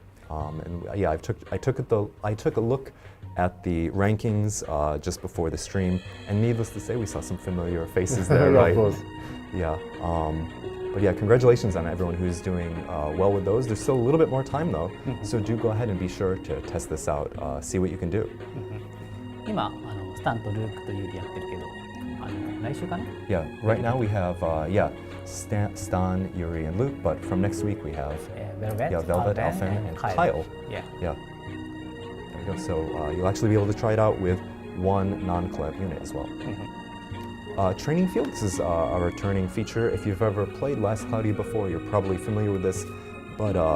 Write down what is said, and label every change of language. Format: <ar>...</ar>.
<en>I took a look at the rankings just before the stream, and needless to say, we saw some familiar faces there, right? Of course. Yeah. But yeah, congratulations on everyone who's doing well with those. There's still a little bit more time though, so do go ahead and be sure to test this out, see what you can do.</en> <ja>今スタンとルークとユーリやってるけど、来週かな?</ja> <en>Yeah, right now we have Stan, Yuri, and Luke, but from next week we have Velvet, Elfin, and Kyle. Yeah. There you go. So you'll actually be able to try it out with one non-collab unit as well. Training Field, this is a returning feature. If you've ever played Last Cloudia before, you're probably familiar with this, but</en>